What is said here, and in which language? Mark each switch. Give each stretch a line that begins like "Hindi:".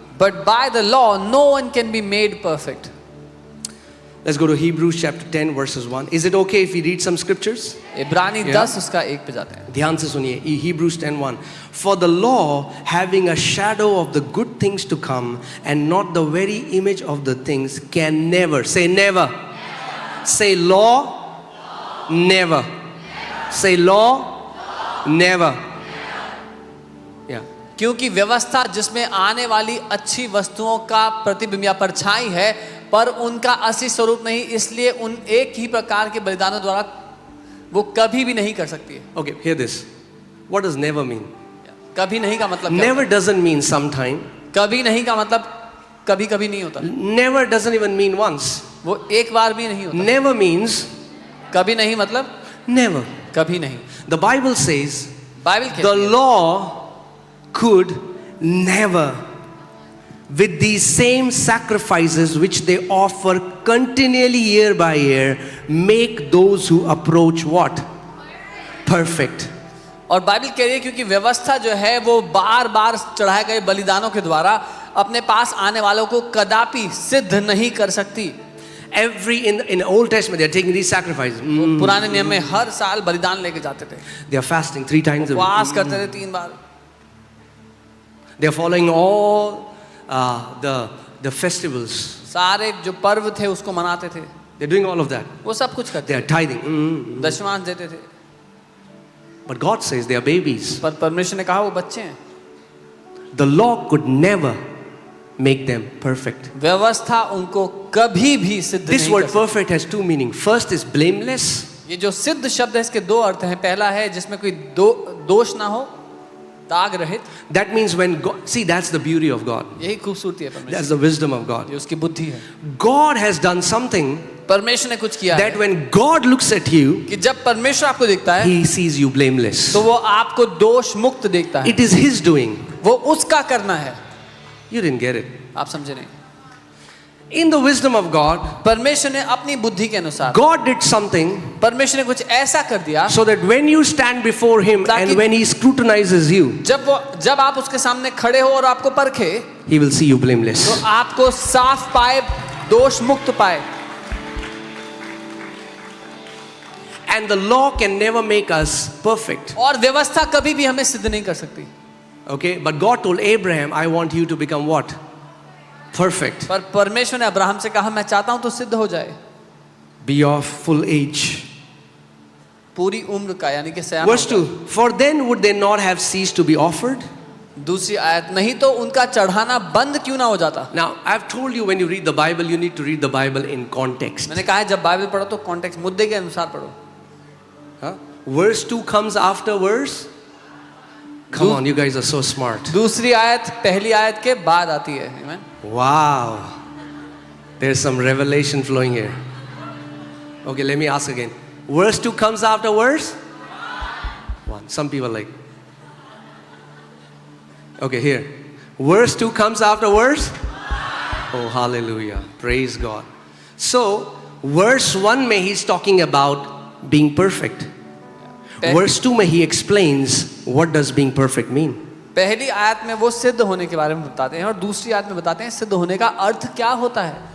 English: But by the law, no one can be made perfect. Let's go to Hebrews chapter 10 verses 1. Is it okay if we read some scriptures?
Hindi: इब्रानी
English: Yeah.
Hindi: 10 उसका 1 पे जाते हैं. ध्यान से सुनिए. Hebrews 10:1.
English: For the law, having a shadow of the good things to come and not the very image of the things, can never, say never. Say law, never. Say law, never. Yeah.
Hindi: क्योंकि व्यवस्था जिसमें आने वाली अच्छी वस्तुओं का प्रतिबिंब या परछाई है, पर उनका असली स्वरूप नहीं, इसलिए उन एक ही प्रकार के बलिदानों द्वारा वो कभी भी नहीं कर सकती है.
English: Okay, hear this. What does never mean?
Hindi: कभी नहीं का मतलब क्या
English: Never
Hindi: होता
English: doesn't mean sometime.
Hindi: है? कभी नहीं का मतलब कभी कभी नहीं होता.
English: Never doesn't even mean once.
Hindi: वो एक बार भी नहीं होता.
English: Never means
Hindi: कभी नहीं मतलब
English: never.
Hindi: कभी नहीं.
English: The Bible says
Hindi: Bible
English: the
Hindi: कहती है
English: law could never, with these same sacrifices which they offer continually year by year, make those who approach what? Perfect.
Hindi: और बाइबल कह रही है क्योंकि व्यवस्था जो है वो बार बार चढ़ाए गए बलिदानों के द्वारा अपने पास आने वालों को कदापि सिद्ध नहीं कर सकती.
English: In the Old Testament they are taking these sacrifices.
Hindi: पुराने नियम में हर साल बलिदान लेके जाते थे.
English: They are fasting 3 times a
Hindi: उपवास
English: week.
Hindi: करते थे 3 बार.
English: They are following all the festivals.
Hindi: सारे जो पर्व थे उसको मनाते थे.
English: They are doing all of that.
Hindi: वो सब कुछ करते
English: They are tithing.
Hindi: दशमांश देते थे.
English: But God says they are babies.
Hindi: पर परमेश्वर ने कहा वो बच्चे हैं.
English: The law could never make them perfect.
Hindi: व्यवस्था उनको कभी भी सिद्ध
English: This
Hindi: नहीं
English: word
Hindi: कर सकती.
English: perfect has 2 meanings. First is blameless.
Hindi: ये जो सिद्ध शब्द है इसके 2 अर्थ हैं. पहला है जिसमें कोई दोष ना हो, दाग रहित.
English: That means when God, see, that's the beauty of God.
Hindi: यही खूबसूरती है परमेश्वर.
English: That's the wisdom of God.
Hindi: ये उसकी बुद्धि है.
English: God has done something
Hindi: परमेश्वर ने कुछ किया
English: that
Hindi: है
English: when God looks at you,
Hindi: कि जब परमेश्वर आपको देखता है
English: He sees you blameless.
Hindi: तो वो आपको दोष मुक्त देखता है.
English: It is His doing.
Hindi: वो उसका करना है.
English: You didn't get it.
Hindi: आप समझे नहीं.
English: In the wisdom of God,
Hindi: परमेश्वर ने अपनी बुद्धि के अनुसार
English: God did something
Hindi: परमेश्वर ने कुछ ऐसा कर दिया
English: so that when you stand before Him
Hindi: ताकि-
English: and when He scrutinizes you,
Hindi: जब आप उसके सामने खड़े हो और आपको परखे
English: He will see you blameless.
Hindi: तो आपको साफ पाए, दोष मुक्त पाए.
English: And the law can never make us perfect.
Hindi: और व्यवस्था कभी भी हमें सिद्ध नहीं कर सकती.
English: Okay, but God told Abraham, I want you to become what? Perfect.
Hindi: पर परमेश्वर ने अब्राहम से कहा मैं चाहता हूं तो सिद्ध हो जाए.
English: Be of full age.
Hindi: पूरी उम्र का यानी कि सयाना
English: Verse
Hindi: हो
English: 2. For then would they not have ceased to be offered?
Hindi: जाए. दूसरी आयत, नहीं तो उनका चढ़ाना बंद क्यों ना हो जाता.
English: Now, I've told you when you read the Bible, you need to read the Bible in context.
Hindi: मैंने कहा है जब बाइबल पढ़ो तो कॉन्टेक्स्ट मुद्दे के अनुसार पढ़ो.
English: Huh? Verse 2 comes after verse. Come on, you guys are so smart.
Hindi: दूसरी आयत पहली आयत के बाद आती है.
English: Amen? Wow. There's some revelation flowing here. Okay, let me ask again. Verse 2 comes after verse 1. Some people are like. Okay, here. Verse 2 comes after verse. Oh, hallelujah. Praise God. So, verse 1 में he's talking about being perfect. Verse 2 में he explains what does being perfect mean.
Hindi: पहली आयत में वो सिद्ध होने के बारे में बताते हैं और दूसरी आयत में बताते हैं सिद्ध होने का अर्थ क्या होता है.